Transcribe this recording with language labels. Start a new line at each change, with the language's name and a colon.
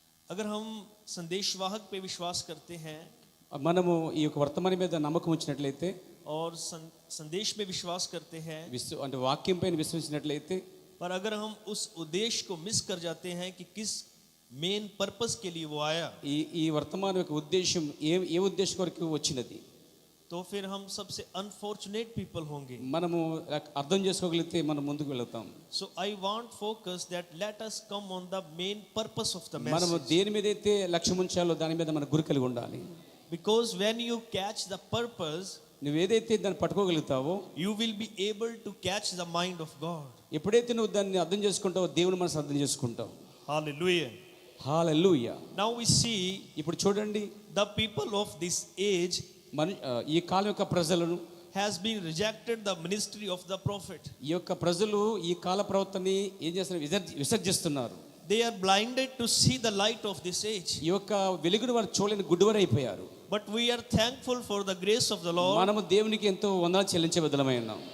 Hindi: अगर हम संदेशवाहक पे विश्वास करते हैं
Telugu: మనము ఈ యొక్క వర్తమానం మీద నమ్మకం ఉంచినట్లయితే,
Hindi: और संदेश में विश्वास करते हैं,
Telugu: అంటే వాక్యం పైన విశ్వసించినట్లయితే,
Hindi: पर अगर हम उस उद्देश्य को मिस कर जाते हैं कि किस
English: main purpose
Hindi: के लिए वो आया,
Telugu: ఈ వర్తమానం యొక్క ఉద్దేశం ఏ ఉద్దేశం కొరకు వచ్చినది,
Hindi: तो फिर हम सबसे
English: unfortunate people
Hindi: होंगे.
Telugu: మనము అర్థం చేసుకోగలిగితే మనం ముందుకు వెళ్తాం.
English: So I want focus that let us come on the main purpose of the
Telugu: మనము
English: message,
Telugu: దేని మీద అయితే లక్ష్యం ఉంచాలో దాని మీద మన గురి కలిగి ఉండాలి.
English: because when you catch the purpose,
Telugu: నువ్వు ఏదైతే దాన్ని పట్టుకోగలుగుతావో,
English: you will be able to catch the mind of God.
Telugu: ఎప్పుడైతే నువ్వు దాన్ని అర్థం చేసుకుంటావో దేవుని మనసు అర్థం చేసుకుంటావు.
English: Hallelujah.
Telugu: Hallelujah.
English: Now we see
Telugu: ఇప్పుడు చూడండి,
English: the people of this age
Telugu: ఈ కాలం యొక్క ప్రజలను
English: has been rejected the ministry of the prophet.
Telugu: ఈ యొక్క ప్రజలు ఈ కాల ప్రవక్తని ఏం చేస్తున్నారు? విసర్జిస్తున్నారు.
English: They are blinded to see the light of this age.
Telugu: ఈ యొక్క వెలుగును వారు చూడలేని గుడ్డివారు అయిపోయారు.
English: But we are thankful for the grace of the Lord,
Telugu: మనము దేవునికి ఎంతో వందనాలు చెల్లించే బదులమై ఉన్నాం.